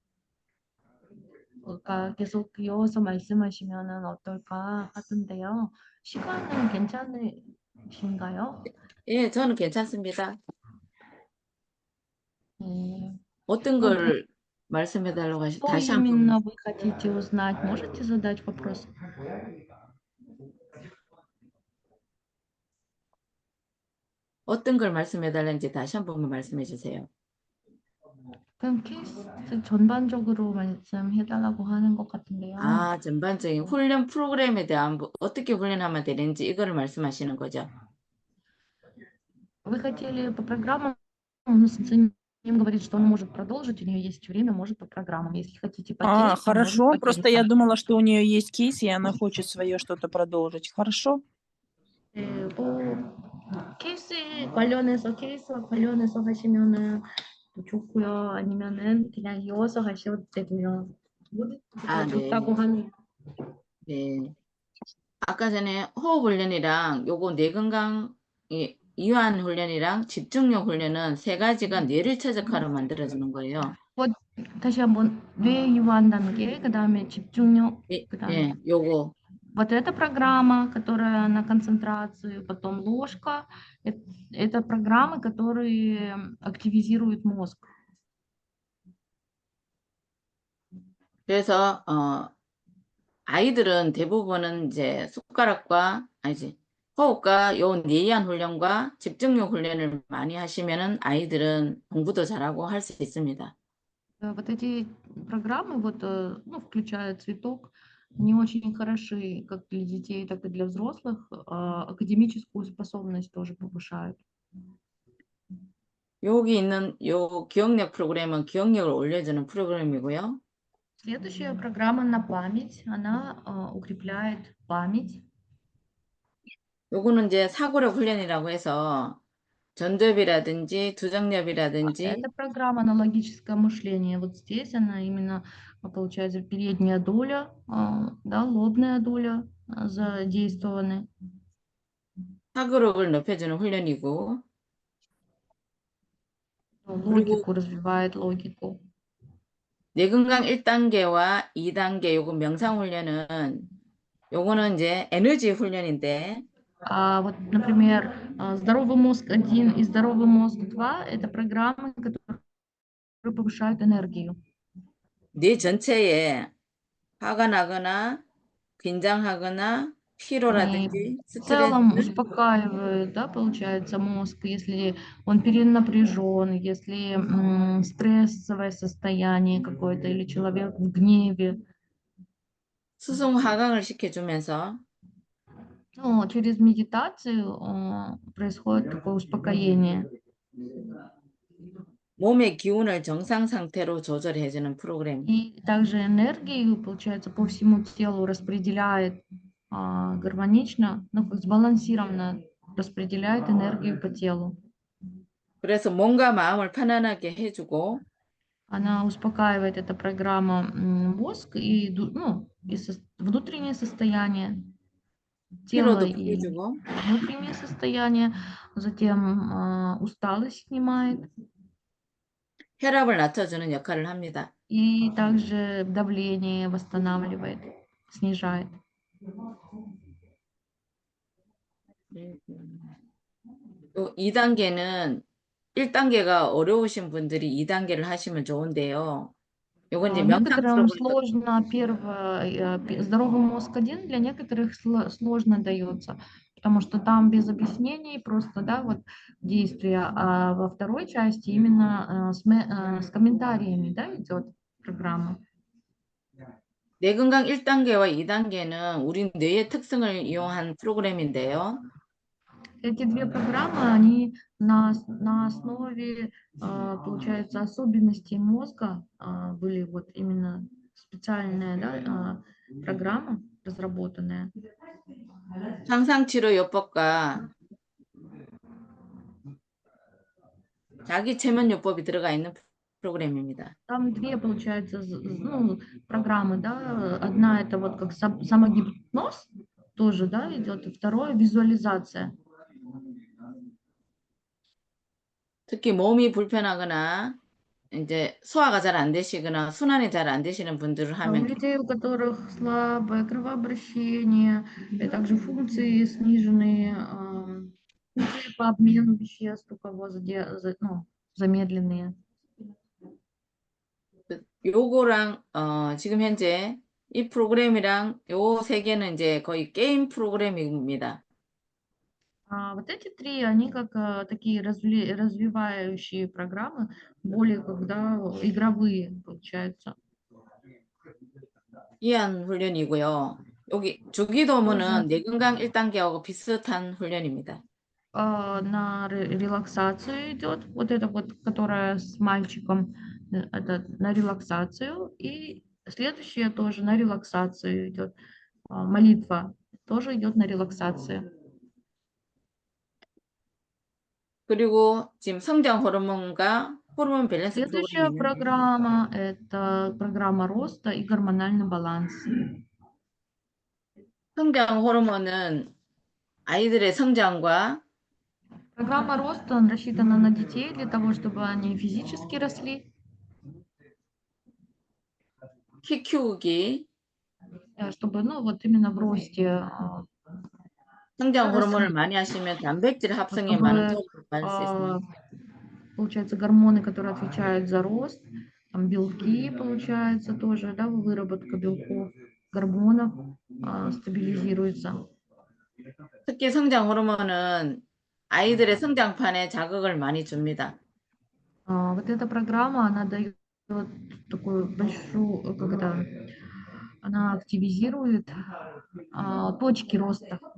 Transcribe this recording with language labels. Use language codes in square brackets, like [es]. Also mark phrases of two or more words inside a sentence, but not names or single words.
[ko] 그러니까 계속 이어서 말씀하시면은 어떨까 하던데요. 시간은 괜찮으신가요? 예, 저는 괜찮습니다. 네. 어떤 [ru] Ну, [ko] 걸 말씀해 달라고 [ru] что [ko] 다시 한번 [ru] именно вы хотите узнать? Можете задать вопрос? [ko] 어떤 걸 말씀해 달라는지 다시 한 번만 말씀해 주세요. 그럼 케이스 전반적으로 말씀해달라고 하는 것 같은데요. 아, 전반적인 훈련 프로그램에 대한 어떻게 훈련하면 되는지 이거를 말씀하시는 거죠. [ru] Вы хотели по программам, ну, Саним говорит, что он может продолжить, у нее есть время, может по программам. Если хотите по кейсам, можно Хорошо. по Просто кейсам. я думала, что у нее есть кейс, и она хочет свое что-то продолжить. Хорошо. [ko] 케이스 관련해서 하시면은 또 좋고요. 아니면은 그냥 이어서 하셔도 되고요. 아, 네. 좋다고 하네요. 네. 아까 전에 호흡 훈련이랑 요거 뇌건강 이완 훈련이랑 집중력 훈련은 세 가지가 뇌를 최적화로 만들어주는 거예요. 다시 한번 뇌 이완 단계, 그다음에 집중력, 그다음에 예, 요거. [ru] Вот эта программа, которая на концентрацию, потом ложка, это программы, которые активизируют мозг. [ko] 그래서 아이들은 대부분은 이제 숟가락과 호흡과 요 뇌이완 훈련과 집중력 훈련을 많이 하시면은 아이들은 공부도 잘하고 할 수 있습니다. [ru] Вот эти программы, ну, включая цветок, они очень хороши как для детей, так и для взрослых. Академическую способность тоже повышают. [ko] 여기 있는 요 기억력 프로그램은 기억력을 올려주는 프로그램이고요. [ru] Следующая программа на память, она укрепляет память. [ko] 요거는 이제 사고력 훈련이라고 해서 전두엽이라든지 두정엽이라든지 [ru] Это программа на логическое мышление. Вот здесь она именно, получается, передняя доля, да, лобная доля задействованы. [ko] 사고력을 높여주는 훈련이고 [ru] Логику развивает логику. [ko] 뇌건강 1단계와 2단계 요거 명상 훈련은 요거는 이제 에너지 훈련인데 [ru] Вот, например, здоровый мозг 1 и здоровый мозг 2 это программы, которые повышают энергию. [ko] 뇌 전체에 화가 나거나 긴장하거나 피로라든지 [ru] В целом [ko] 스트레스 [ru] успокаивает, да, получается, мозг, если он перенапряжен, если стрессовое состояние какое-то или человек в гневе. [ko] 수송 하강을 시켜주면서 [ru] Ну, через медитацию происходит такое успокоение. [ko] 몸의 기운을 정상 상태로 조절해주는 프로그램. [ru] И также энергию, получается, по всему телу распределяет гармонично, ну, как сбалансированно распределяет энергию по телу. [ko] 그래서 몸과 마음을 편안하게 해주고 [ru] Она успокаивает, эта программа, мозг и, ну, и внутреннее состояние тела [ko] 피로도 [ru] и [ko] 풀어주고 [ru] внутреннее состояние, затем усталость снимает [ko] 혈압을 낮춰주는 역할을 합니다. [ru] и также давление восстанавливает, снижает. [ko] 또 2단계는 1단계가 어려우신 분들이 2단계를 하시면 좋은데요. 요건 이제 명상 [ru] Некоторым [ko] 프로그램 [ru] сложно здоровый мозг один, для некоторых сложно дается, потому что там без объяснений просто, да, вот действия, а во второй части именно с комментариями, да, идет программа. [ko] 뇌건강 1단계와 2단계는 우리 뇌의 특성을 이용한 프로그램인데요. [ru] Эти две программы, они на основе, получается, особенностей мозга были вот именно специальная, да, программа разработанная. [ko] 상상치료요법과 자기체면요법이 들어가 있는 프로그램입니다. [ru] Там две, получается, ну, программы, да. Одна это вот как самогипноз, тоже, да, идет, и второе визуализация. [ko] 특히 몸이 불편하거나 이제 소화가 잘 안 되시거나 순환이 잘 안 되시는 분들을 [ru] У [ko] 하면 [ru] людей, у которых слабое кровообращение, и также функции сниженные, функции по обмену веществ, у кого ну, замедленные. [ko] 요거랑 지금 현재 이 프로그램이랑 요 세 개는 이제 거의 게임 프로그램입니다. [ru] Вот эти три, они как такие развивающие программы, более когда игровые, получается. [ko] 이한 훈련이고요. 여기 주기도문은 뇌건강 1단계하고 비슷한 훈련입니다. [ru] На релаксацию идет, вот это вот, которая с мальчиком, это на релаксацию, и следующее тоже на релаксацию идет. Молитва тоже идет на релаксацию. [ko] 그리고 지금 성장 호르몬과 호르몬 밸런스 [ru] Следующая [ko] 프로그램이 있는데 [ru] программа – это программа роста и гормональный баланс. [ko] 성장 호르몬은 아이들의 성장과 [ru] Программа роста рассчитана на детей для того, чтобы они физически росли, [ko] 키 키우기, [ru] чтобы, ну, вот именно в росте, [ko] 성장 호르몬을 [ru] росли, [ko] 많이 하시면 단백질 합성에 많은 [ru] чтобы, [ko] 도움을 받을 수 있습니다. [ru] получается, гормоны, которые отвечают за рост, там белки, получается, тоже, да, выработка белков, гормонов стабилизируется. [ko] 특히 성장 호르몬은 아이들의 성장판에 자극을 많이 줍니다. [ru] Вот эта программа, она дает такую большую, как это, она активизирует точки роста.